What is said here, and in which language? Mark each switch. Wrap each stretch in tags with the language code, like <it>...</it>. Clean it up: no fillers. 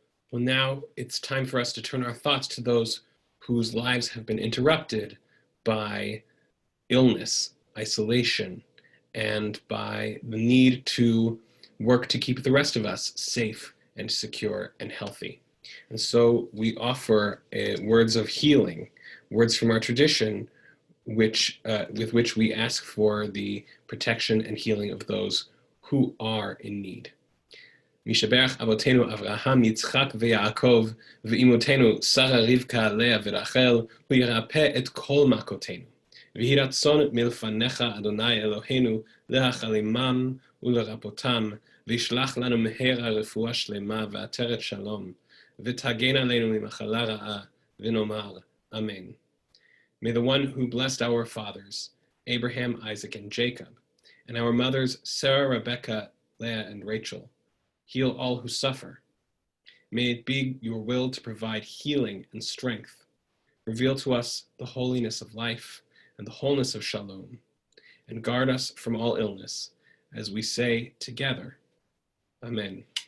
<en>Well, now it's time for us to turn our thoughts to those whose lives have been interrupted by illness, isolation, and by the need to work to keep the rest of us safe and secure and healthy. And so we offer words of healing, words from our tradition, with which we ask for the protection and healing of those who are in need.</en> <he>משבח אבותינו אברהם, יצחק ויעקב, ואמותינו שרה, רבקה, לאה ורחל, הוא ירפא את כל מכותינו. ויהי רצון מלפניך, אדוני אלוהינו, להחלימם ולרפאותם, וישלח לנו מהרה רפואה שלמה ועטרת שלום, ותגן עלינו ממחלה רעה, ונאמר, Amen.</he> <en>May the one who blessed our fathers, Abraham, Isaac, and Jacob, and our mothers, Sarah, Rebecca, Leah, and Rachel, heal all who suffer. May it be your will to provide healing and strength. Reveal to us the holiness of life and the wholeness of shalom, and guard us from all illness, as we say together, Amen.</en>